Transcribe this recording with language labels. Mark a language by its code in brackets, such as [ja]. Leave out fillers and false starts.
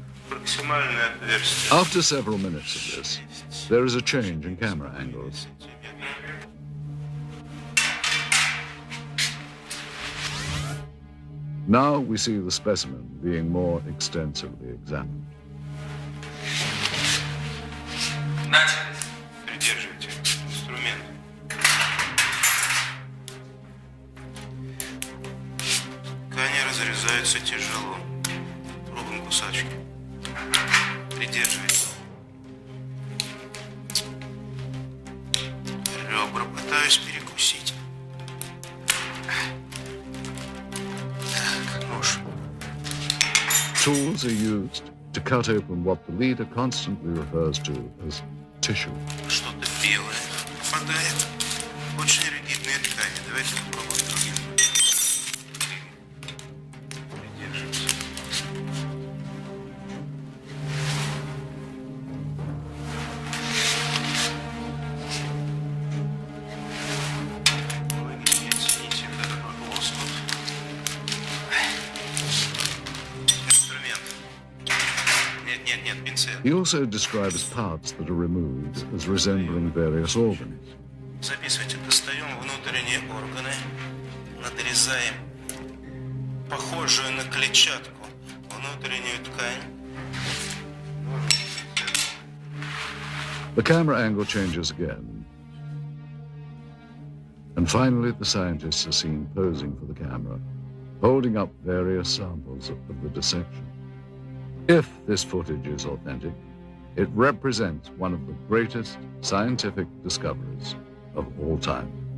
[en] After several minutes of this, there is a change in camera angles. Now we see the specimen being more extensively examined. [ru] Придерживайте инструмент. Ткани разрезаются тяжело. Пробуем кусачки. Придерживайте. Ребра пытаюсь перекусить. Так, нож. [en] Tools are used to cut open what the leader constantly refers to as tissue. [ru] Что-то белое попадает. Очень ригидные ткани. Давайте попробуем другим. Придерживайся. Вы не оцените этот лоскут. Инструмент. Нет, пинцет. [en] He also describes parts that are removed as resembling various organs. [ru] Записывайте, достаем внутренние органы, надрезаем похожую на клетчатку внутреннюю ткань. [en] The camera angle changes again. And finally, the scientists are seen posing for the camera, holding up various samples of the dissection. If this footage is authentic, it represents one of the greatest scientific discoveries of all time.